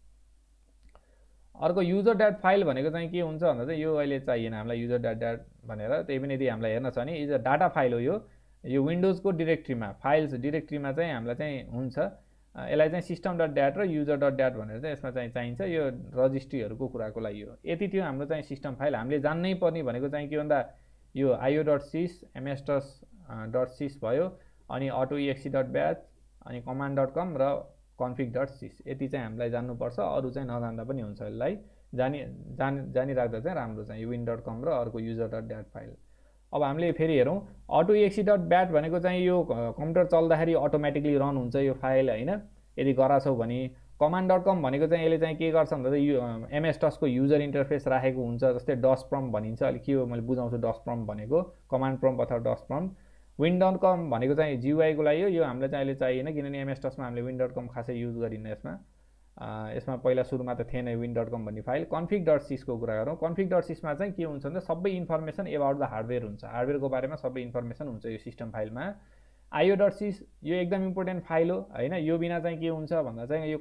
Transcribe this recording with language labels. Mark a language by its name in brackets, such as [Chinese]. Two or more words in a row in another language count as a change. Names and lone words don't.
[Nepali] अर्को [English] user dat file [Nepali] भनेको चाहिँ के हुन्छ भन्दा चाहिँ यो अहिले चाहिएन हामीलाई [English] user dat [Nepali] भनेर त्यही पनि यदि हामीलाई हेर्न छ भने [English] is a data file [Nepali] हो यो विन्डोजको डिरेक्ट्रीमा फाइल्स डिरेक्ट्रीमा चाहिँ हामीलाई चाहिँ हुन्छ यसलाई चाहिँ [English] system dot dat [Nepali] र [English] user dot dat [Nepali] भनेर चाहिँ यसमा चाहिँ चाहिन्छ यो रजिस्ट्रीहरूको कुराको लागि हो यति थियो हाम्रो चाहिँ [English] system file [Nepali] हामीले जान्नै पर्ने भनेको चाहिँ के भन्दा यो io.sys ms.sys भयो अनि autoexe.bat अनि command.com र config.sys यति चाहिँ हामीलाई जान्नुपर्छ अरू चाहिँ नजान्दा पनि हुन्छ यसलाई जानिराख्दा चाहिँ राम्रो चाहिँ win.com र अर्को user.dat फाइल अब हामीले फेरि हेरौँ autoexe.bat भनेको चाहिँ यो कम्प्युटर चल्दाखेरि अटोमेटिकली रन हुन्छ यो फाइल हैन यदि गराछौ भने command.com भनेको चाहिँ यसले चाहिँ के गर्छ भन्दा चाहिँ यो ms-DOS को [English] user interface [Nepali] राखेको हुन्छ जस्तै [English] DOS prompt [Nepali] भनिन्छ अलि के हो मैले बुझाउँछु [English] DOS prompt [Nepali] भनेको [English] command prompt [Nepali] अथवा [English] DOS prompt [Nepali] win.com भनेको चाहिँ GUI को लागि हो यो हामीलाई चाहिँ अहिले चाहिएन किनभने ms-DOS मा हामीले win.com खासै युज गरिन्न यसमा पहिला सुरुमा त थिएन win.com भन्ने फाइल config.sys को कुरा गरौँ config.sys मा चाहिँ के हुन्छ भन्दा सबै [English] information about the hardware [Nepali] हुन्छ हार्डवेयरको बारेमा सबै इन्फर्मेसन हुन्छ यो [English] system file [Nepali] io.sys यो एकदम [English] important file [Nepali] हो हैन यो बिना चाहिँ के हुन्छ भन्दा चाहिँ यो